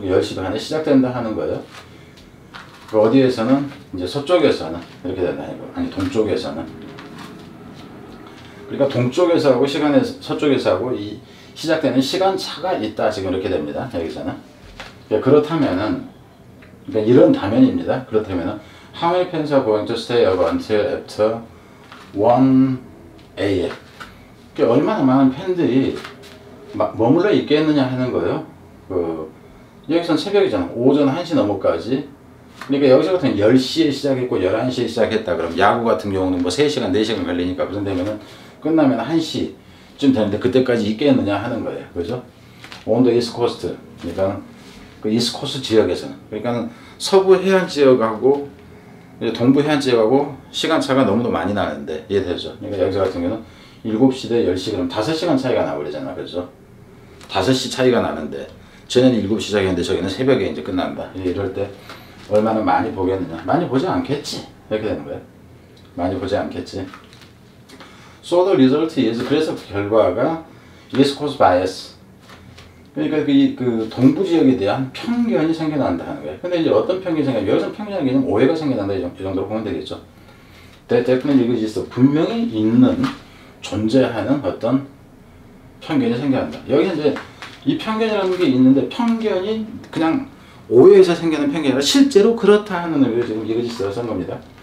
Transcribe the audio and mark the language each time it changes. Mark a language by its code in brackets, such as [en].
[ko] 10시 반에 시작된다 하는 거예요. 어디에서는 이제 서쪽에서는 이렇게 된다 이거. 아니 동쪽에서는. 그러니까 동쪽에서 하고 시간에 서쪽에서 하고 이 시작되는 시간 차가 있다 지금 이렇게 됩니다. 여기서는. 그렇다면은, 그러니까 이런 다면입니다. 그렇다면은 [en] How many fans are going to stay up until after 1 a.m. [ko] 얼마나 많은 팬들이 머물러 있겠느냐 하는 거예요. 여기서는 새벽이잖아. 오전 1시 넘어까지. 그러니까 여기서 같은 10시에 시작했고 11시에 시작했다. 그럼 야구 같은 경우는 뭐 3시간, 4시간 걸리니까 무슨 되면은 끝나면 1시쯤 되는데 그때까지 있겠느냐 하는 거예요. 그죠? [en] On the East Coast. [ko] 그러니까 그 이스코스 지역에서는, 그러니까 서부 해안 지역하고 동부 해안 지역하고 시간차가 너무도 많이 나는데 이해되죠? 그러니까 여기서 같은 경우는 7시 대 10시 그럼 5시간 차이가 나버리잖아. 그죠? 5시 차이가 나는데 쟤는 7시 시작했는데 저기는 새벽에 이제 끝난다. 이럴 때 얼마나 많이 보겠느냐? 많이 보지 않겠지. 이렇게 되는 거예요. 많이 보지 않겠지. [en] So the result is, [ko] 그래서 그 결과가 [en] East Coast bias. [ko] 그러니까 그 동부 지역에 대한 편견이 생겨난다 하는 거예요. 근데 이제 어떤 편견이 생겨나요? 여기서 편견이 아니면 오해가 생겨난다 이 정도로 보면 되겠죠. [en] definitely exist. [ko] 분명히 있는, 존재하는 어떤 편견이 생겨난다. 여기서 이제 이 편견이라는 게 있는데 편견이 그냥 오해에서 생기는 편견이 아니라 실제로 그렇다 하는 의미로 지금 이것이 쓴 겁니다.